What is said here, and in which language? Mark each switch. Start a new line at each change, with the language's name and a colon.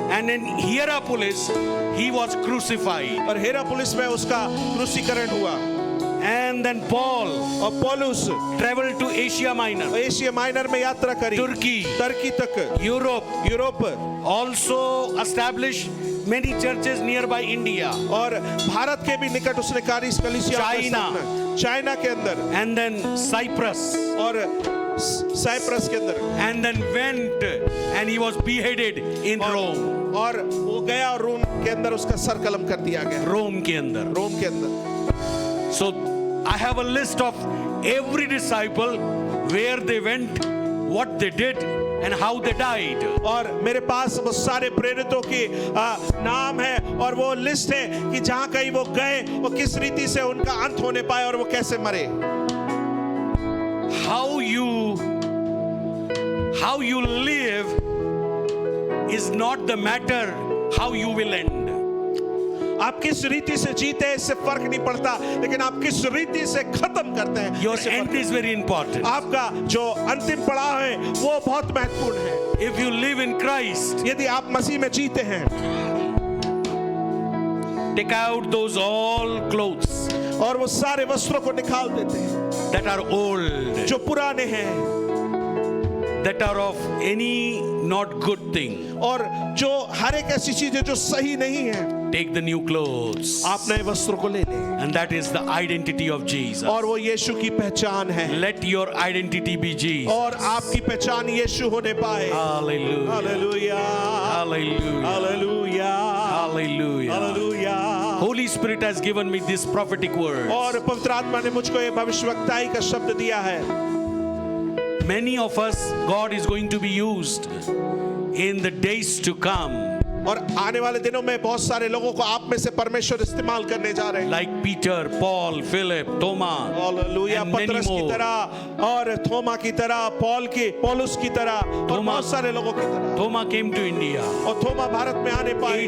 English: And in Hierapolis, he was crucified.
Hindi: और हिरापोलिस में उसका क्रूसीकरण हुआ
English: And then Paul
Hindi: और पौलुस
English: traveled to Asia Minor,
Hindi: Asia minor में यात्रा करी तुर्की, तुर्की तक
English: Europe,
Hindi: Europe
English: also established many churches nearby India.
Hindi: और भारत के भी निकट उसने कार्य कलीसिया चाइना के अंदर
English: And then Cyprus.
Hindi: और साइप्रस के अंदर
English: And then went and he was beheaded in Rome.
Hindi: और वो गया और रोम के अंदर उसका सर कलम कर दिया गया Rome के अंदर. रोम के अंदर
English: So I have a list of every disciple, where they went, what they did and how they died.
Hindi: और मेरे पास वो सारे प्रेरितों की नाम है और वो लिस्ट है कि जहां कहीं वो गए वो किस रीति से उनका अंत होने पाए और वो कैसे मरे
English: how you live is not the matter how you will end.
Hindi: आप किस रीति से जीते हैं इससे फर्क नहीं पड़ता, लेकिन आप किस रीति से खत्म करते हैं
English: Your
Hindi: इससे फर्क
English: end is very important.
Hindi: आपका जो अंतिम पड़ाव है वो बहुत महत्वपूर्ण है।
English: If you live in Christ,
Hindi: यदि आप मसीह में जीते हैं,
English: take out those all clothes
Hindi: और वो सारे वस्त्रों को निकाल देते हैं
English: that are old,
Hindi: जो पुराने हैं
English: that are of any not good thing.
Hindi: और जो हर एक ऐसी चीज है जो सही नहीं है,
English: Take the new clothes.
Hindi: आप नए वस्त्रों को ले लें,
English: And that is the identity of Jesus.
Hindi: और वो यीशु की पहचान है,
English: Let your identity be Jesus.
Hindi: और आपकी पहचान यीशु होने पाए।
English: Hallelujah.
Hindi: Hallelujah,
English: Hallelujah.
Hindi: Hallelujah,
English: Hallelujah.
Hindi: Hallelujah.
English: Holy Spirit has given me this prophetic word.
Hindi: और पवित्र आत्मा ने मुझको ये भविष्यवक्ताई का शब्द दिया है।
English: Many of us, God is going to be used in the days to come.
Hindi: और आने वाले दिनों में बहुत सारे लोगों को आप में से परमेश्वर इस्तेमाल करने जा रहे हैं,
English: Like Peter, Paul, Philip, Thomas,
Hindi: hallelujah,
English: and many
Hindi: पतरस की
English: more.
Hindi: तरह और थोमा की तरह, पौलुस की तरह और थोमा- बहुत सारे लोगों की तरह।
English: Thomas came to India,
Hindi: और थोमा भारत में आने पाए